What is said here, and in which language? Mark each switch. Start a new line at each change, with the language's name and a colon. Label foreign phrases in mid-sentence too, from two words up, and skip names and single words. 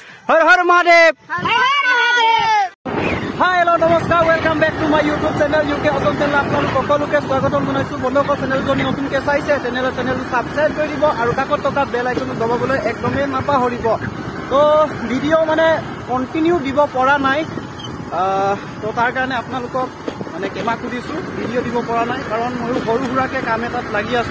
Hindi: हर हर महादेव।
English: hi hello
Assamese: नमस्कार
English: welcome back to my YouTube channel
Assamese: यूके असम चैनल आपन সকলোকে স্বাগতম জনাইছো বন্ধুসকল চেনেল জনি নতুনকে চাইছে চেনেলটো সাবস্ক্রাইব কৰি দিব আৰু কাকত টকা বেল আইকনটো দবাবলৈ একদমেই নাপাহৰিব। তো ভিডিও মানে কন্টিনিউ দিব পৰা নাই তো তাৰ কাৰণে আপোনালোকক মানে কেমা খুদিছো ভিডিও দিব পৰা নাই কাৰণ মই সৰু সুৰাকে কাম এটাত লাগি আছো।